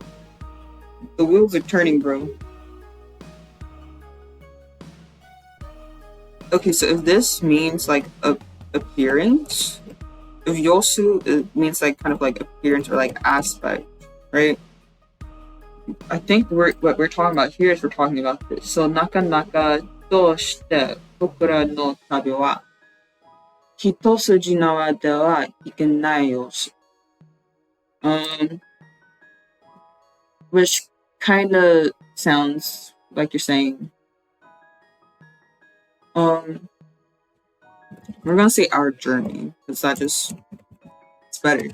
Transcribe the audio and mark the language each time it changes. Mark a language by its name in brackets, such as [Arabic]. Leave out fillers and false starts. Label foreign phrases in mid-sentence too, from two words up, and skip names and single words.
[English] The wheels are turning, bro. Okay, so if this means like appearance, if Yosu, it means like kind of like appearance or like aspect, right? I think what we're talking about here is we're talking about this. [Japanese] So なか どうして 僕ら の 旅 は 一筋 縄 では いけない 様子. [English] Which kind of sounds like you're saying, we're gonna say our journey, because that just, it's better.